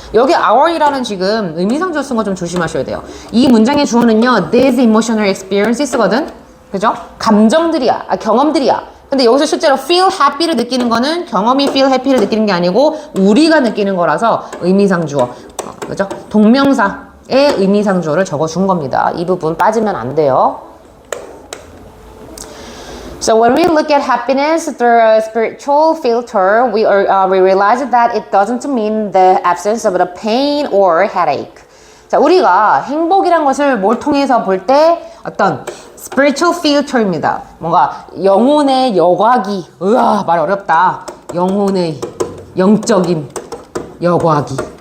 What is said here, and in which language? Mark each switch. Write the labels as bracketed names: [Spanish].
[Korean] 여기 our이라는 지금 의미상주어 쓴 거 좀 조심하셔야 돼요. 이 문장의 주어는요, [English] these emotional experiences [Korean] 거든? 그죠? 감정들이야. 경험들이야. 근데 여기서 실제로 feel happy를 느끼는 거는 경험이 feel happy를 느끼는 게 아니고 우리가 느끼는 거라서 의미상주어, 그죠? 동명사의 의미상주어를 적어준 겁니다. 이 부분 빠지면 안 돼요. [English] So when we look at happiness through a spiritual filter, we realize that it doesn't mean the absence of the pain or headache. [Korean] 자, 우리가 행복이란 것을 뭘 통해서 볼 때 어떤 spiritual filter입니다. 뭔가 영혼의 여과기. 으아, 말 어렵다. 영혼의 영적인 여과기.